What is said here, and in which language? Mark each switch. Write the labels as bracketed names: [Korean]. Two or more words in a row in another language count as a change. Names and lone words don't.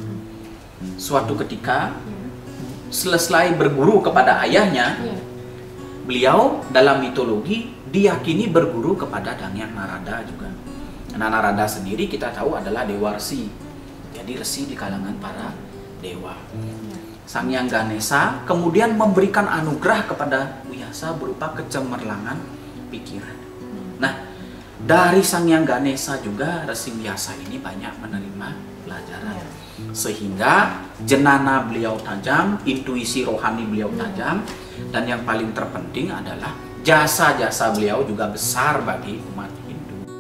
[Indonesian] Suatu ketika, selesai berguru kepada ayahnya, beliau dalam mitologi diyakini berguru kepada Danyang Narada juga. Nah, Narada sendiri kita tahu adalah dewa resi, jadi resi di kalangan para dewa. Sang Hyang Ganesha kemudian memberikan anugerah kepada Wyasa berupa kecemerlangan pikiran. Nah, dari Sang Hyang Ganesha juga Resi Wyasa ini banyak menerima pelajaran. Sehingga jenana beliau tajam, intuisi rohani beliau tajam, dan yang paling terpenting adalah jasa-jasa beliau juga besar bagi umat Hindu.